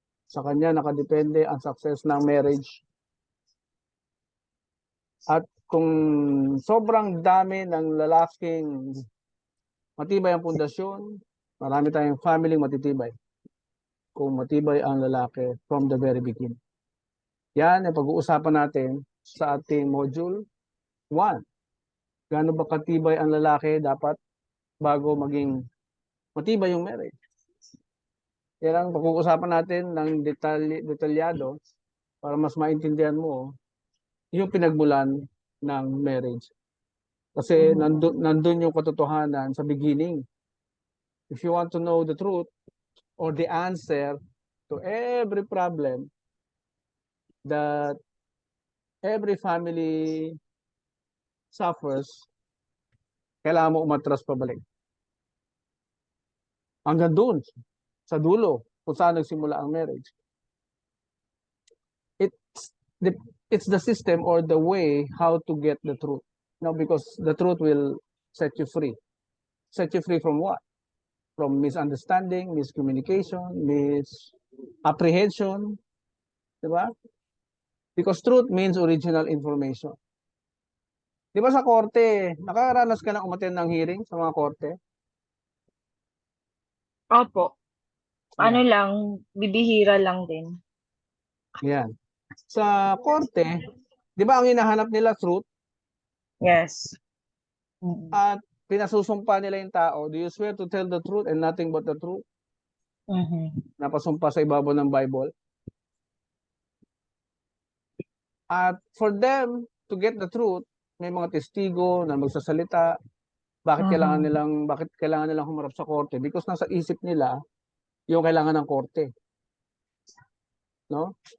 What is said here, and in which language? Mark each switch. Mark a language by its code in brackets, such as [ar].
[tl] Sa kanya nakadepende ang success ng marriage. At kung sobrang dami ng lalaking matibay ang pundasyon, marami tayong family matitibay. Kung matibay ang lalaki [en] from the very beginning. [tl] Yan ang pag-uusapan natin sa ating module 1. Gaano ba katibay ang lalaki dapat bago maging matibay yung marriage? Yan ang pag-uusapan natin ng detalyado para mas maintindihan mo yung pinagmulan ng marriage. Kasi nandun yung katotohanan sa beginning. [en] If you want to know the truth or the answer to every problem that every family suffers, [tl] kailangan mo umatras pabalik. Hanggang doon, sa dulo, kung saan nagsimula ang marriage. [en] It's the, it's the system or the way how to get the truth. No, because the truth will set you free. Set you free from what? From misunderstanding, miscommunication, misapprehension. Diba? Because truth means original information. [tl] Di ba sa korte, nakaranas ka na umattend ng hearing sa mga korte? Opo. Ano Yan. lang, bibihira lang din. Yan. Sa korte, di ba ang hinahanap nila truth? [en] Yes. Mm. [tl] At pinasusumpa nila yung tao, [en] do you swear to tell the truth and nothing but the truth? Mhm. [tl] Napasumpa sa ibabaw ng Bible. At [en] for them to get the truth, [tl] may mga testigo na magsasalita. Bakit kailangan nilang humarap sa korte? Because nasa isip nila yung kailangan ng korte. No?